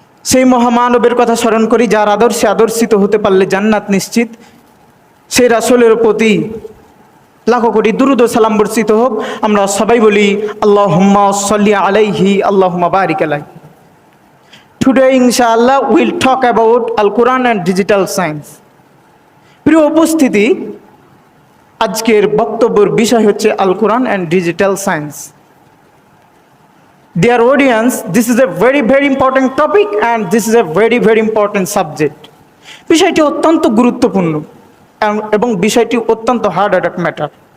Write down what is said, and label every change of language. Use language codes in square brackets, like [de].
[bn] সেই মহামানবের কথা স্মরণ করি যার আদর্শে আদর্শিত হতে পারলে জান্নাত নিশ্চিত। সেই রাসূলের প্রতি লাখো কোটি দুরূদ ও সালাম বর্ষিত হোক। আমরা সবাই বলি [ar] আল্লাহুম্মা সাল্লি আলাইহি আল্লাহুম্মা বারিক আলাইহি। [en] Today inshallah we'll talk about Al-Quran and digital science. [bn] প্রিয় উপস্থিতি, আজকের বক্তব্যের বিষয় হচ্ছে আল কোরআন and digital science. [en] Dear audience, this is a very important topic and this is a very important subject. [bn] বিষয়টি অত্যন্ত গুরুত্বপূর্ণ এবং বিষয়টি অত্যন্ত হার্ড একটা ম্যাটার।